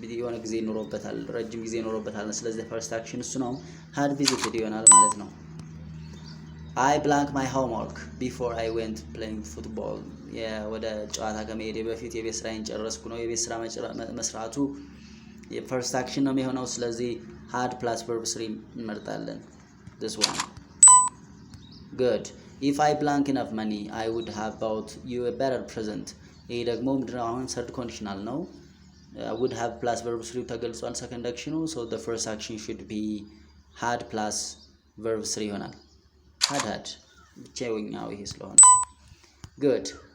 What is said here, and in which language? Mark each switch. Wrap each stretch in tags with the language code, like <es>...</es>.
<am>የሆነ ጊዜ ኖሮበታል፣ ረጅም ጊዜ ኖሮበታል።</am> <en>ስለዚህ first action</en> <am>እሱ ነው።</am> <en>had visited</en> <am>ይሆናል ማለት ነው።</am> <en>I blanked my homework before I went playing football.</en> <am>ወደ ጨዋታ ከመሄዴ በፊት የቤት ስራዬን ጨረስኩ ነው። የቤት ስራ መስራቱ የፈርስት አክሽን ነው የሚሆነው። ስለዚህ had plus verb 3 እንመርጣለን።</am> <en>this one. Good. If I blank enough money I would have bought you a better present.</en> <am>ይሄ ደግሞ ምንድነው? አሁን ሰርድ ኮንዲሽናል ነው።</am> <en>would have plus verb 3</en> <am>ተገልጿል ሰከንድ አክሽኑ።</am> <en>so the first action should be had plus verb 3</en> <am>ይሆናል። had ብቻውኛው ይሄ ስለሆነ good.</am>